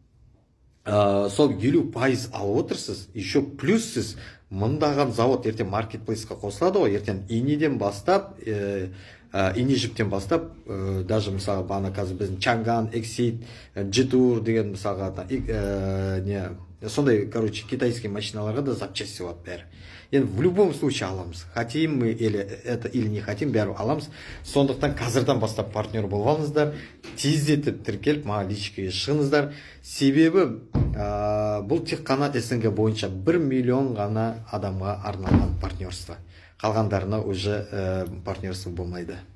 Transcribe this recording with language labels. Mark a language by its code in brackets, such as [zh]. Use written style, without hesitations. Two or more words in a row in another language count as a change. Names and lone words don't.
[kk] Сол 50% алып отырсыз, [ru] еще плюс [kk] сіз мыңдаған завод ертең маркетплейсқа қосылады ғой, ертең инеден бастап, ине жіптен бастап, даже мысалы бағана қазір біздің Чанган, Exit, Jetour деген мысалға сондай, китайский машиналарға да запчасти болады бәрі. Енді [ru] в любом случае [kk] аламыз. [ru] Хотим мы это или не хотим, [kk] бәрі аламыз. Сондықтан қазірден бастап партнер болып алыңыздар, тездетіп тіркеліп маған личкаға шығыңыздар. Себебі бұл тек қана СНГ бойынша 1 миллион ғана адамға арналған партнерство. Қалғандарына уже партнерство болмайды.